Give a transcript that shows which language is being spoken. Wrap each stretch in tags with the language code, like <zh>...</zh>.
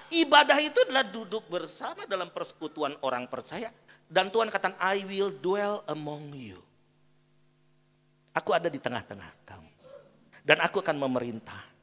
<id>Ibadah itu adalah duduk bersama dalam persekutuan orang percaya. Dan Tuhan katakan,</id> <en>I will dwell among you.</en> <id>Aku ada di tengah-tengah kamu. Dan aku akan memerintah.</id>